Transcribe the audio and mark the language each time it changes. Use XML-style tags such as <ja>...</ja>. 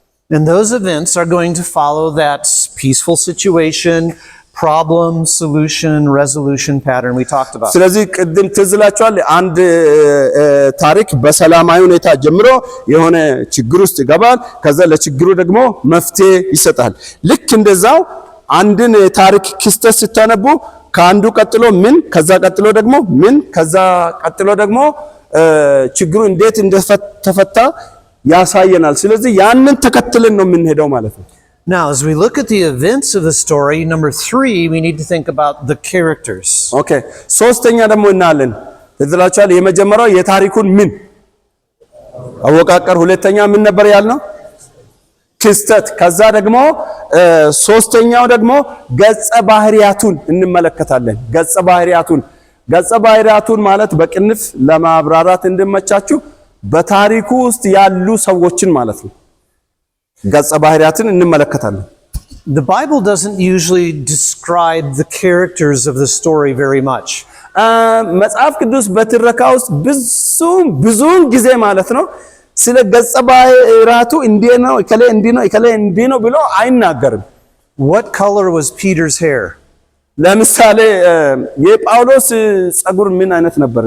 <en>And those events are going to follow that peaceful situation, problem, solution, resolution pattern we talked about.</en> <am>ስለዚህ ቅድም ትዝላችኋል አንድ ታሪክ በሰላማዊ ሁኔታ ጀምሮ የሆነ ችግር ውስጥ ይገባል፣ ከዛ ለችግሩ ደግሞ መፍትሄ ይሰጣል። ልክ እንደዛው አንድን ታሪክ ክስተት ስታነቡ ከአንዱ ቀጥሎ ምን፣ ከዛ ቀጥሎ ደግሞ ምን፣ ከዛ ቀጥሎ ደግሞ ችግሩ እንዴት እንደተፈታ ያሳየናል። ስለዚህ ያንን ተከትለን ነው የምንሄደው ማለት ነው።</am> <en>Now, as we look at the events of the story, number 3, we need to think about the characters. Okay.</en> <am>ሶስተኛ ደግሞ እናያለን። ትዝላችኋል የመጀመሪያው የታሪኩን ምን አወቃቀር፣ ሁለተኛ ምን ነበር ያልነው? ክስተት። ከዛ ደግሞ ሶስተኛው ደግሞ ገጸ ባህሪያቱን እንመለከታለን። ገጸ ባህሪያቱን ማለት በቅንፍ ለማብራራት እንድመቻችሁ በታሪኩ ውስጥ ያሉ ሰዎችን ማለት ነው። ገጸ ባህሪያትን እንመለከታለን።</am> <en>The Bible doesn't usually describe the characters of the story very much.</en> <am>መጽሐፍ ቅዱስ በትረካ ውስጥ ብዙውን ጊዜ ማለት ነው ስለ ገጸ ባህሪያቱ እንዲህ ነው እከሌ ነው ብሎ አይናገርም።</am> <en>What color was Peter's hair?</en> <am>ለምሳሌ የጳውሎስ ጸጉር ምን አይነት ነበር?</am>